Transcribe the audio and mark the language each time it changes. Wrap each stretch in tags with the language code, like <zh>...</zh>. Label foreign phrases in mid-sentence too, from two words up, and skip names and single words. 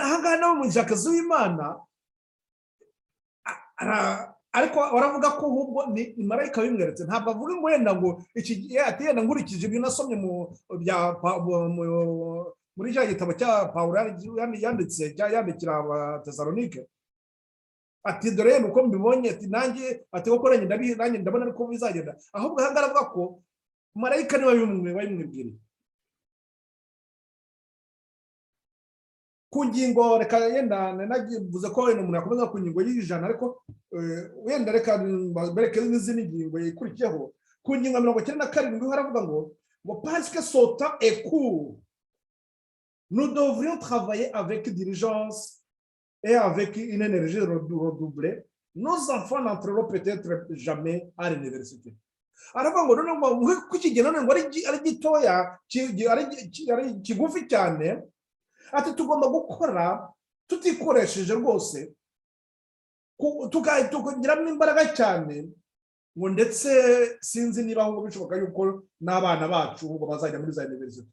<rw>Ahangaha nawe umushakazi w'Imana ariko baravuga ko ahubwo ni marayika bimweretse, ntabwo avuga ngo wenda ngo iki ati yenda nkurikije ibyo nasomye muri cya gitabo cya Pawulo yandikira Abatesalonike, ati dore uko mbibonye, ati nanjye ati koko nanjye ndabona ariko bizagenda, ahubwo aha ngaravuga ko marayika niwe wabimwibwiriye. Ku ngingo reka yenda nagivuze ko wenda umuntu yakomeza ku ngingo y'ijana, ariko wenda reka bereke n'izindi ngingo ikurikiyeho. Ku ngingo 97 haravuga ngo</rw> <fr>parce que son temps est court, nous devrions travailler avec diligence et avec une énergie redoublée. Nos enfants n'entreront peut-être jamais à l'université.</fr> <rw>Aravuga ngo none ku kigero none ngo ari gitoya ari kigufi cyane, ati tugomba gukora tutikoresheje rwose, tukagiramo imbaraga cyane, ngo ndetse sinzi niba ahubwo bishoboka yuko n'abana bacu ubwo bazajya muri za university.</rw>